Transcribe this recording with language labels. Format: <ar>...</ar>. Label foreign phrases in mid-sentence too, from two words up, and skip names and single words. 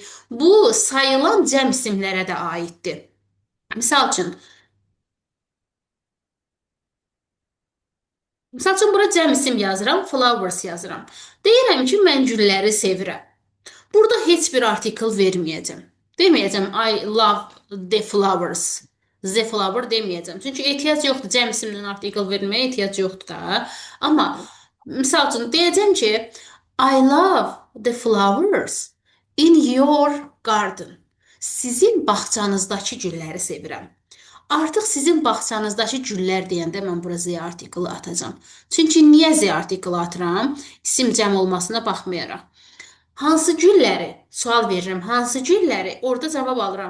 <az>Bu sayılan cəm isimlərə də aiddir. Misal üçün bura cəm isim yazıram, flowers yazıram. Deyirəm ki, mən gülləri sevirəm. Burada heç bir artikl verməyəcəm.</az> <en>Deməyəcəm I love the flowers. The flower</en> <az>deməyəcəm. Çünki ehtiyac yoxdur. Cəm isimlə artikl verməyə ehtiyac yoxdur da. Amma misal üçün deyəcəm ki</az> <en>I love the flowers in your garden.</en> <az>Sizin bağçanızdakı gülləri sevirəm. Artıq sizin bağçanızdakı güllər deyəndə mən bura Z artiklı atacağam. Çünki niyə Z artiklı atıram? İsim cəm olmasına baxmayaraq. Hansı gülləri? Sual verirəm. Hansı gülləri? Orada cavab alıram.</az>